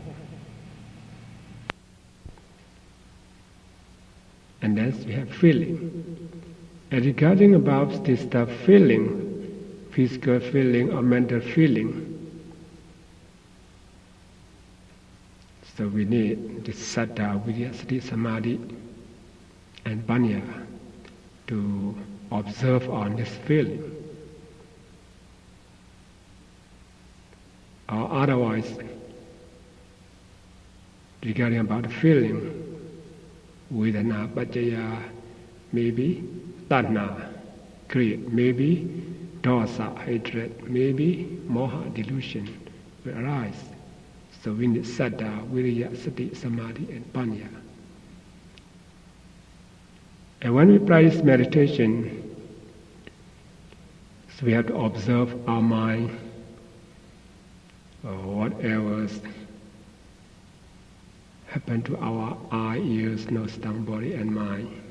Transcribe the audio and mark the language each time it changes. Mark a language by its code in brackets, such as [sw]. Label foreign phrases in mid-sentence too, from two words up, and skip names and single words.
[en] And then we have feeling. And regarding about this feeling, physical feeling or mental feeling, so we need this [pi] saddha, virya, sati, samadhi, and panya [en] to observe on this feeling. Or otherwise, regarding about the feeling, [pi] vedana, paccaya, [en] maybe tanha, create, maybe dosa, hatred, maybe moha, delusion will arise. So we need [pi] saddha, viriya, sati, samadhi, and panya. [en] And when we practice meditation, so we have to observe our mind, or whatever happen to our eye, ears, nose, tongue, body, and mind.